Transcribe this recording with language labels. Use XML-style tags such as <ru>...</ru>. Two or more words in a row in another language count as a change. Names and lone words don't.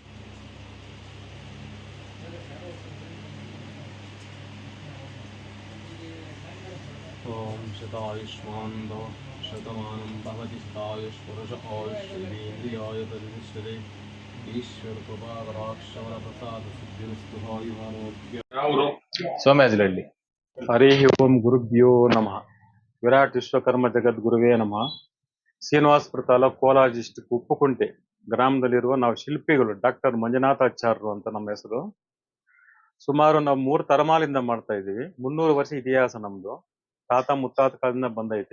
<sa>ओम शतायुष्मान भव शतमानं भवति शतायुष्पुरुष आयुष्येन्द्रियाय तदिष्यते ईश्वर कृपा कटाक्षवर प्रसाद सिद्धिरस्तु आयुरारोग्य राउरो ಸೋಮಯಾಜುಲಹಳ್ಳಿ. ಹರಿ ಓಂ ಗುರುಭ್ಯೋ ನಮಃ. ವಿರಾಟ್ ವಿಶ್ವಕರ್ಮ ಜಗದ್ಗುರುವೇ ನಮಃ.</sa> <kn>ಶ್ರೀನಿವಾಸಪುರ ತಾಲೂಕು ಕೋಲಾರ ಡಿಸ್ಟಿಕ್ ಉಪ್ಪುಕುಂಟೆ ಗ್ರಾಮದಲ್ಲಿರುವ ನಾವು ಶಿಲ್ಪಿಗಳು. ಡಾಕ್ಟರ್ ಮಂಜುನಾಥಾಚಾರ್ಯರು ಅಂತ ನಮ್ಮ ಹೆಸರು. ಸುಮಾರು ನಾವು 3 ತಲೆಮಾರಿನಿಂದ ಮಾಡ್ತಾ ಇದೀವಿ. 300 ವರ್ಷ ಇತಿಹಾಸ ನಮ್ದು. ತಾತ ಮುತ್ತಾತ ಕಾಲದಿಂದ ಬಂದೈತಿ.</kn>